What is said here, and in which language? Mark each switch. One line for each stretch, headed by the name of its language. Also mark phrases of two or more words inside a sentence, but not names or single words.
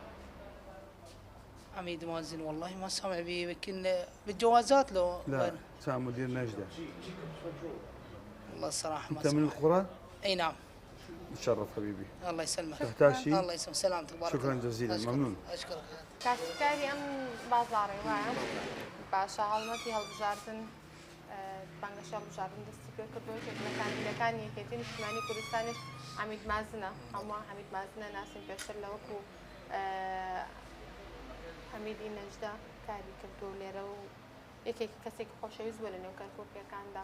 Arabic: عميد مازن والله ما سامع به يمكن بالجوازات لو. لا سامع مدير نجده. والله الصراحه ما انت من القرى؟ اي نعم. متشرف حبيبي. الله يسلمك. تحتاج شيء؟ الله يسلمك سلامتك بارك. شكرا جزيلا ممنون. اشكرك.
Central Kurdish: کاسبکاری ئەم بازاڕی وایە باشە هەڵمەتی هەڵبژاردن بانگەشە هەڵبژاردن دەستی پێ کردەوە لە کاندیدەکانی یەکێتی نیشتیمانی کوردستانیش حەمید مازنە هەموو حەمید مازنە ناسین پێشتر لە وەکو حەمیدی نەجدە کاری کردو لێرە و یەکێکی کەسێکی خۆشەویست بووە لە نێو کەرکووکیەکاندا.